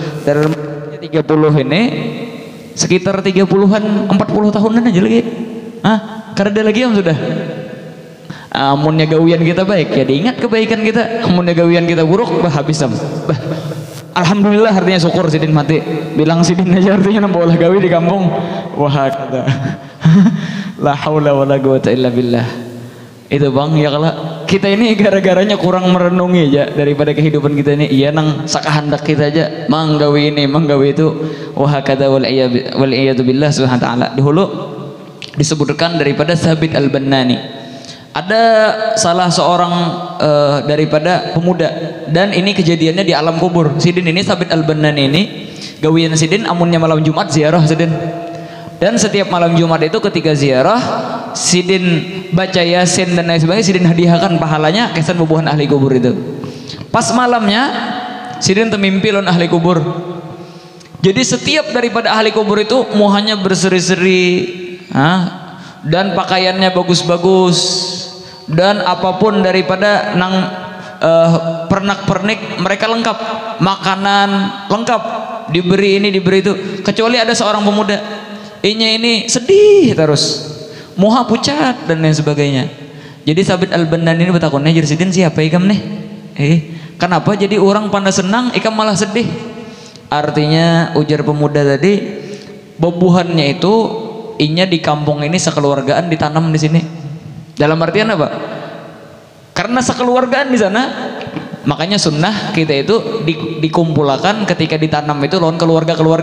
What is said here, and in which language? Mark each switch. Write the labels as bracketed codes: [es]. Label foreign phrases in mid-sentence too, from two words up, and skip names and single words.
[bjn] Dari 30 ini sekitar 30-an 40 tahunan aja lagi. Karena lagi yang sudah amunnya gawian kita baik ya diingat kebaikan kita, amunnya gawian kita buruk habis alhamdulillah artinya syukur sidin mati, bilang sidin aja artinya nampak gawi di kampung. Wah kata [ar] لا حول ولا قوة إلا بالله. [bjn] Itu bang ya kalau kita ini gara-garanya kurang merenungi aja daripada kehidupan kita ini. Iya nang sakahandak kita aja manggawi ini manggawi itu. Wah kata [ar] والعياذ بالله سبحانه وتعالى. [bjn] Dahulu disebutkan daripada Thabit Al-Bannani, ada salah seorang daripada pemuda, dan ini kejadiannya di alam kubur. Sidin ini Thabit Al-Bannani ini gawian sidin amunnya malam Jumat ziarah sidin, dan setiap malam Jumat itu ketika ziarah sidin baca yasin dan lain sebagainya, sidin hadiahkan pahalanya kesan bubuhan ahli kubur itu. Pas malamnya sidin temimpi lon ahli kubur. Jadi setiap daripada ahli kubur itu muhanya berseri-seri, dan pakaiannya bagus-bagus, dan apapun daripada nang pernak-pernik mereka lengkap, makanan lengkap, diberi ini diberi itu, kecuali ada seorang pemuda ini sedih terus, muha pucat dan lain sebagainya. Jadi Thabit Al-Bannani ini bertakunnya jadi sidin siapa ikam nih? Kenapa jadi orang pada senang ikam malah sedih? Artinya ujar pemuda tadi, bebuhannya itu inya di kampung ini sekeluargaan ditanam di sini. Dalam artian apa? Karena sekeluargaan di sana, makanya sunnah kita itu dikumpulkan ketika ditanam itu lawan keluarga-keluarga.